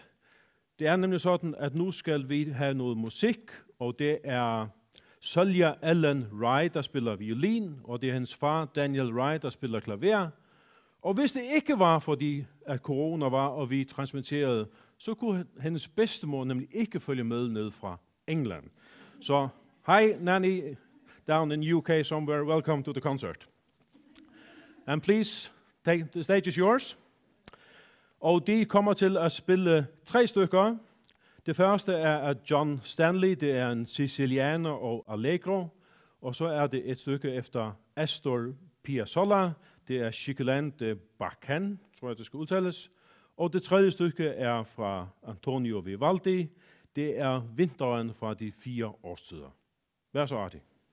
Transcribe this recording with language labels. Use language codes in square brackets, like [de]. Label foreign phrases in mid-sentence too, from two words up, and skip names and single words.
[da] Det er nemlig sådan, at nu skal vi have noget musik, og det er Sølja Ellen Rye, der spiller violin, og det er hendes far Daniel Rye, der spiller klaver. Og hvis det ikke var fordi, at corona var, og vi transmitterede, så kunne hendes bedstemor nemlig ikke følge med ned fra England. [en] Så hi Nanny, down in UK somewhere, welcome to the concert. And please, the stage is yours. [da] Og de kommer til at spille 3 stykker. Det første er af John Stanley, det er en sicilianer og allegro. Og så er det et stykke efter Astor Piazzolla, det er Chicolan de Baccan, tror jeg det skal udtales. Og det tredje stykke er fra Antonio Vivaldi, det er Vinteren fra de 4 årstider. Vær så artig.